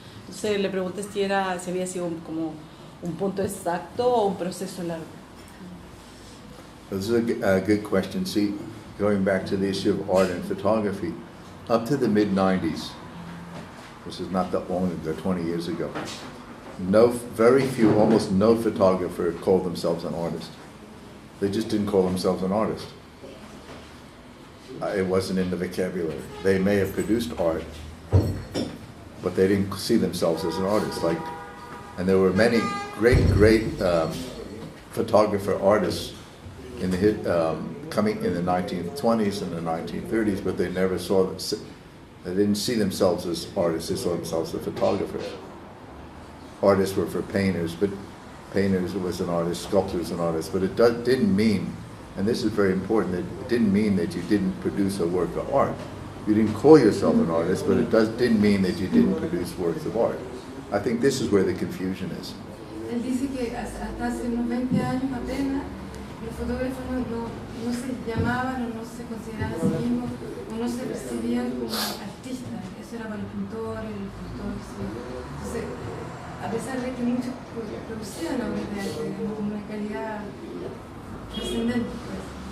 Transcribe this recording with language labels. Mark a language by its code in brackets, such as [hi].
[es] Entonces le pregunté si había sido como un punto exacto o un proceso largo. [en] This is a good question. See, going back to the issue of art and photography, up to the mid-90s, which is not that long ago, 20 years ago, very few, almost no photographer called themselves an artist. They just didn't call themselves an artist. It wasn't in the vocabulary. They may have produced art, but they didn't see themselves as an artist. And there were many great photographer artists in the coming in the 1920s and the 1930s, but they never they didn't see themselves as artists. They saw themselves as photographers. Artists were for painters, but painters was an artist, sculptors an artist, but it didn't mean, and this is very important, it didn't mean that you didn't produce a work of art. You didn't call yourself an artist, but it didn't mean that you didn't produce works of art. I think this is where the confusion is. [es] Él dice que hasta hace unos 20 años apenas los fotógrafos no se llamaban o no se consideraban a sí mismos o no se percibían como artistas. Eso era para el pintor, el escultor. Entonces, a pesar de que muchos producían obras de arte con una calidad trascendente, pues.